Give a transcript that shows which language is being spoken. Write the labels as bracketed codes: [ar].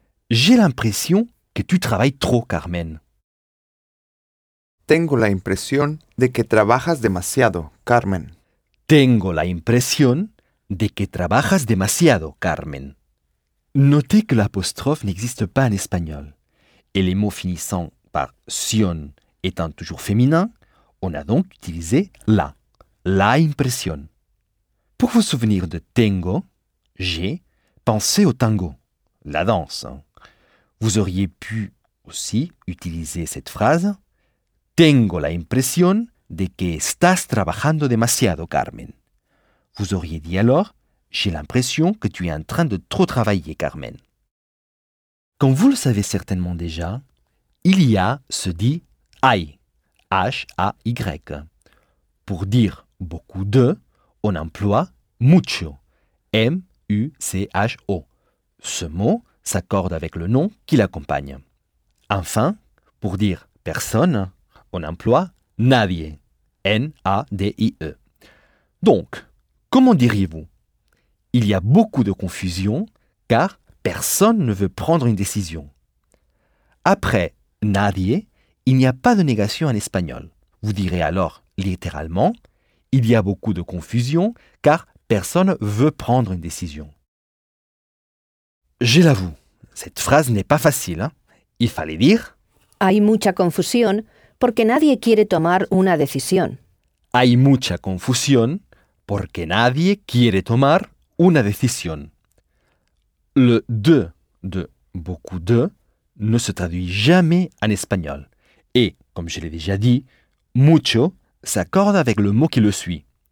[fr] J'ai l'impression que tu travailles trop, Carmen. [es] Tengo la impresión de que trabajas demasiado, Carmen. Tengo la impresión de que trabajas demasiado, Carmen. [fr] Notez que l'apostrophe n'existe pas en espagnol. Et les mots finissant par sion étant toujours féminin, on a donc utilisé la. [es] La impresión. [fr] Pour vous souvenir de tengo, j'ai, pensez au tango, la danse. Vous auriez pu aussi utiliser cette phrase. [es] Tengo la impresión de que estás trabajando demasiado, Carmen. [fr] Vous auriez dit alors, j'ai l'impression que tu es en train de trop travailler, Carmen. Comme vous le savez certainement déjà, il y a ce dit hay, H-A-Y. Pour dire beaucoup de, on emploie mucho, M-U-C-H-O. Ce mot s'accorde avec le nom qui l'accompagne. Enfin, pour dire personne, on emploie « nadie », N-A-D-I-E. Donc, comment diriez-vous? Il y a beaucoup de confusion, car personne ne veut prendre une décision. Après « nadie », il n'y a pas de négation en espagnol. Vous direz alors, littéralement, « il y a beaucoup de confusion, car personne veut prendre une décision ». Je l'avoue, cette phrase n'est pas facile. Hein? Il fallait dire [es] « hay mucha confusión ». Porque nadie quiere tomar una decisión. Hay mucha confusión porque nadie quiere tomar una decisión. [fr] Le de beaucoup de ne se traduit jamais en espagnol. Et, comme je l'ai déjà dit, mucho s'accorde avec le mot qui le suit.